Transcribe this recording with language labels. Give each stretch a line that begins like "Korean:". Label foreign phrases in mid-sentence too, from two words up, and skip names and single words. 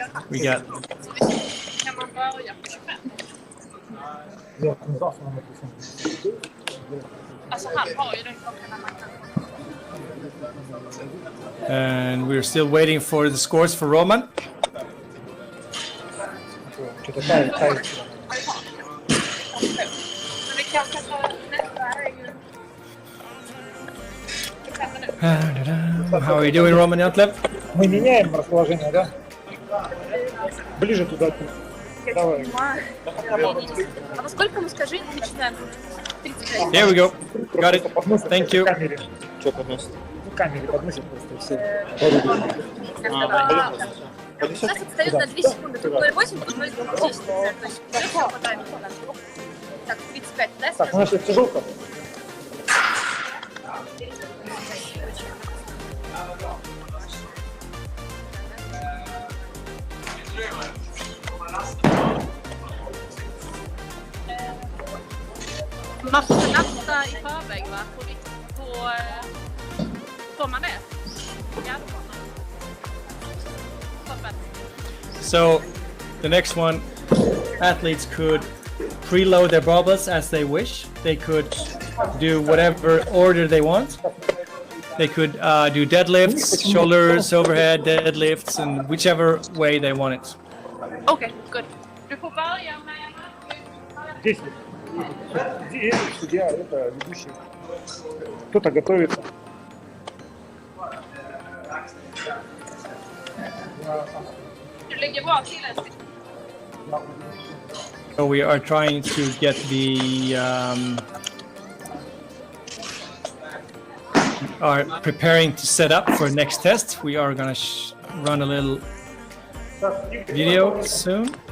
English: We got and we're still waiting for the scores for Roman. How are you doing, Roman Yatlev?
Russian: Мы меняем расположение, да? Ближе туда. Давай. А во сколько мы скажи, начинаем?
English: There we go. Got it. Thank you.
Russian: Что подносит? В камере подносит просто все. У нас отстает на 2 секунды. Тут 0,8, тут 0,10. То есть все хватает. Так, 35, да? Так, у нас сейчас тяжелка.
Swedish: Man får lasta i förväg, va? Får man det? Ja, toppen.
English: So the next one, athletes could preload their barbells as they wish. They could do whatever order they want. They could do deadlifts, shoulders, overhead, deadlifts, and whichever way they want it. Okay, good.
Swedish: Du får börja med... 10.
Russian: Судья, это ведущий. Кто-то готовится.
Swedish: Du ligger bra till en.
English: So we are trying to get the are preparing to set up for next test. We are gonna run a little video soon.